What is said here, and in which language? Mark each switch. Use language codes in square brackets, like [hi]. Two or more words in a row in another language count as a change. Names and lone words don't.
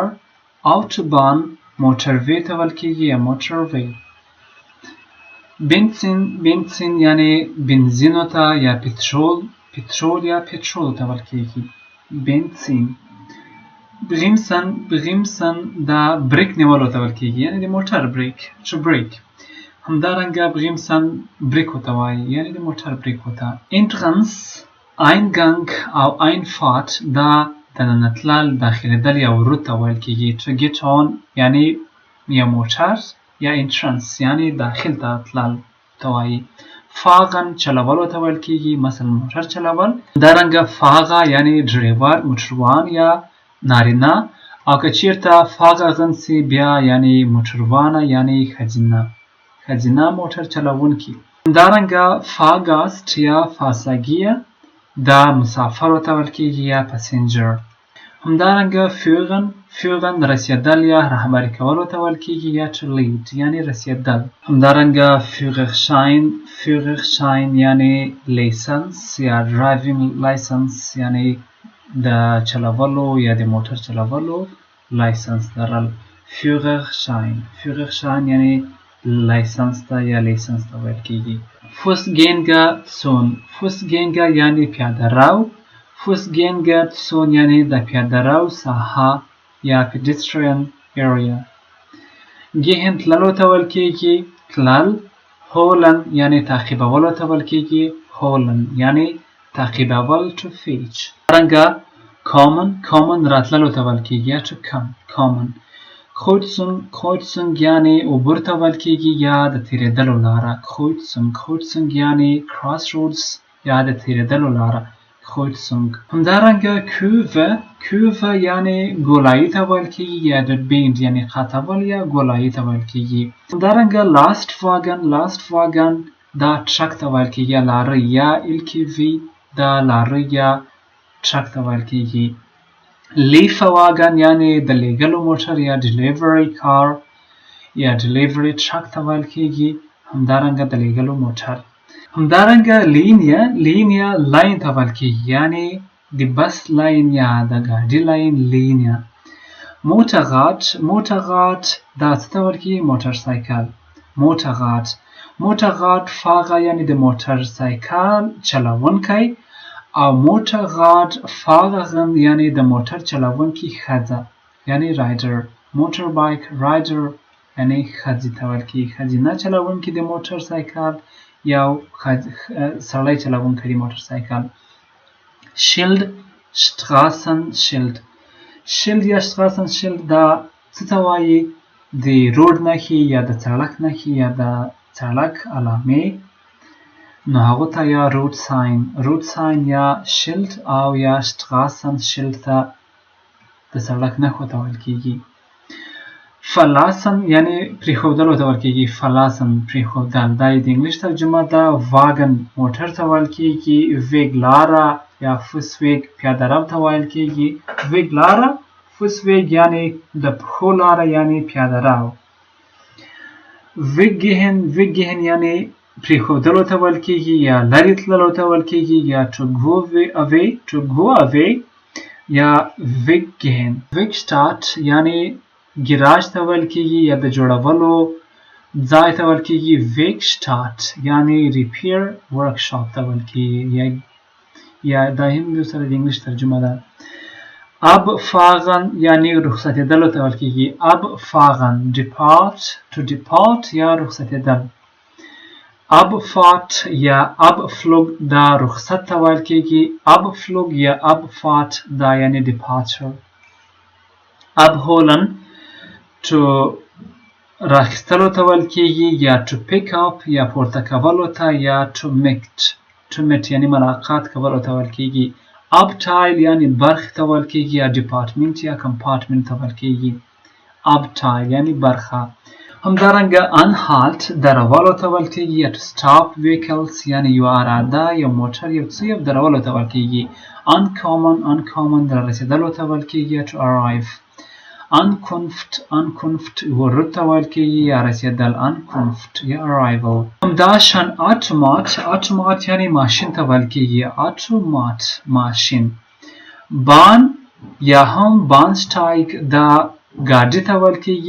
[ps] اوټوبان موټروي ته ویل کیږي یا موټروي. بنزین یعنی بنزینو ته یا پټرول یا پټرول ته ویل کیږي. بنزین. بریمسن دا بریک نیولو ته ویل کیږي یعنی د موټر بریک [en] to break. [ps] همدارنګه بریمسن بریکو ته وایي یعنی د موټر بریکو ته. انټرنس اینګنګ او اینفات دا دننه داخلېدل یا ورود ته ویل کیږي. [en] to get on [ps] یعنی یا موټر یا انټرنس یعنی داخل ته تلل ته وایي. فاغن چلولو ته ویل کیږي مثلا موټر چلول. همدارنګه فاغه یعنی ډریور موټروان یا نارینه. او که چېرته فاغن سي بیا یعنی موټروانه یعنی ښځینه موټر چلوونکي. همدارنګه فاګاست یا فاساګیه دا مسافرو ته ویل کیږي یا پسنجر. همدارنګه führen رسیدل یا رهبری کولو ته ویل کیږي یا [en] to lead [ps] یعنی رسیدل. همدارنګه Führerschein یعنی لیسنس یا [en] driving license [ps] یعنی د چلولو یا د موټر چلولو لایسنس لرل. Führerschein یعنی لایسنس ته یا لیسنس ته ویل کیږي. Fußgänger یعنی پیاده رو. Fußgängerzone یعنی د پیاده رو ساحه یا [en] pedestrian area. [ps] Gehen تللو ته ویل کیږي تلل. Holen یعنی تعقیبولو ته ویل کیږي holen یعنی تعقیبول [en] to fetch. [ps] همدارنګه kommen راتللو ته ویل کیږي to kommen. Kreuzung یعنی عبور ته ویل کیږي یا د تیریدلو لاره. Kreuzung یعنی [en] crossroads [ps] یا د تیریدلو لاره. Kreuzung. همدارنګه Kurve یعنی ګولایي ته ویل کیږي یا د bend یعنی خطول یا ګولایي ته ویل کیږي. همدارنګه Lastwagen دا ټرک ته ویل کیږي لاره یا LKW دا لاره یا ټرک ته ویل کیږي. Lieferwagen یعنی د لیږلو موټر یا [en] delivery car [ps] یا [en] delivery truck [ps] ته ویل کیږي. همدارنګه د لیږلو موټر. همدارنګه لینیا لاین ته ویل کیږي یعنی د بس لاین یا د ګاډي لاین لینیا. Motorrad دا څه ته ویل کیږي موټر سایکل. [de] Motorrad fahrer [ps] یعنی د موټر سایکل چلوونکی او [de] Motorrad fahrerin [ps] یعنی د موټر چلوونکی ښځه یعنی rider. [en] Motorbike rider [ps] یعنی ښځې ته ویل کیږي. ښځینه چلوونکی د موټر سایکل یو سړی چلوونکی د موټر سایکل. Straßenschild یا Straßenschild دا څه ته وایي د روډ نښې یا د سړک نښې یا د سړک علامې نو هغو ته یا [en] road sign [ps] یا شیلد او یا Straßenschild ته د سړک نښو ته ویل کیږي. Verlassen یعنی پریښودلو ته ویل کیږي. پریښودل دا د انګلیش ترجمه ده. Wagen موټر ته ویل کیږي. Weg لاره یا Fußweg پیاده رو ته ویل کیږي. Weg لاره Fußweg یعنی د پښو لاره یعنی پیاده رو. Weggehen یعنی پریښودلو ته ویل کیږي یا لرې تللو ته ویل کیږي یا [en] to go away [ps] یا weggehen. Werkstatt یعنی ګراج ته ویل کیږي یا د جوړولو ځای ته ویل کیږي. Werkstatt یعنی [en] repair workshop [ps] ته ویل کیږي یا دا هم یو سره د انګلیش ترجمه ده. Abfahren یعنی رخصتېدلو ته ویل کیږي. Abfahren [en] to depart [ps] یا رخصتېدل. Abfahrt یا Abflug دا رخصت ته ویل کیږي. Abflug یا Abfahrt دا یعنی departure. Abholen to راخیستلو ته ویل کیږي یا [en] to pick up [ps] یا پورته کولو ته یا [en] to meet [ps] یعنی ملاقات کولو ته ویل کیږي. Abteil یعنی برخې ته ویل کیږي یا department یا compartment ته ویل کیږي. Abteil یعنی برخه. همدارنګه Anhalt درولو ته ویل کیږي یا [en] to stop vehicles [ps] یعنی یو اراده یو موټر یو څه یو درولو ته ویل کیږي. Ankommen در رسیدلو ته ویل کیږي یا [en] to arrive. [ps] Ankunft ورود ته ویل کیږي یا رسیدل. Ankunft یا arrival. همداشان Automat یعنی ماشین ته ویل کیږي. Automat ماشین. Bahn یا هم Bahnsteig دا ګاډي ته ویل کیږي.